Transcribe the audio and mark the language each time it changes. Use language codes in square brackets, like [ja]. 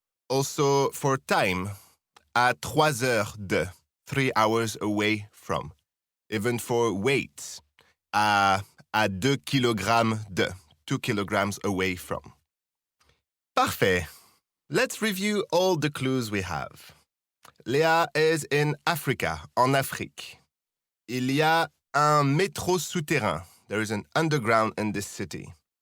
[en] Also for time, [fr] à 3 heures de, [en] 3 hours away from. Even for weight, [fr] à 2 kilogrammes de, [en] 2 kilograms away from. Parfait. Let's review all the clues we have. Léa is in Africa, en Afrique. [fr] Il y a un métro souterrain. [en] There is an underground in this city.